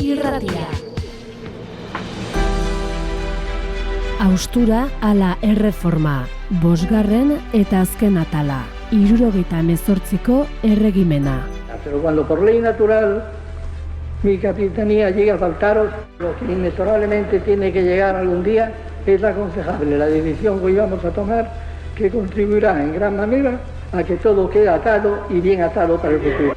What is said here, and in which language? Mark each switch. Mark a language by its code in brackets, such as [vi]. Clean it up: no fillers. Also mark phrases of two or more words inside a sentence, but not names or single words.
[eu] Irratia. Haustura ala erreforma, 5. eta azken atala, 78ko erregimena. [es] Pero cuando por ley natural mi capitanía llega a faltaros, lo que inexorablemente tiene que llegar algún día es aconsejable la decisión que hoy vamos a tomar, que contribuirá en gran manera a que todo quede atado y bien atado para el futuro.